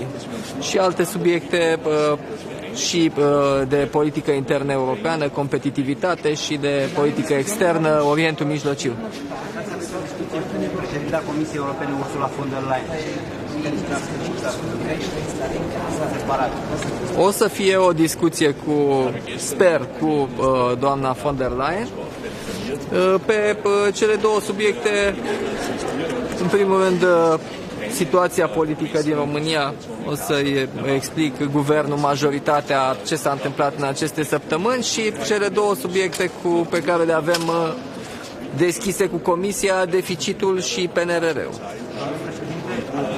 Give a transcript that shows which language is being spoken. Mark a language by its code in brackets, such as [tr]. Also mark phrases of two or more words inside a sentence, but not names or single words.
[ro] Și alte subiecte și de politică internă europeană, competitivitate și de politică externă, Orientul Mijlociu. Președinta Comisiei Europene Ursula von der Leyen. O să fie o discuție sper, cu doamna von der Leyen pe cele două subiecte. În primul rând, situația politică din România, o să-i explic guvernul, majoritatea, ce s-a întâmplat în aceste săptămâni și cele două subiecte pe care le avem deschise cu Comisia, deficitul și PNRR-ul.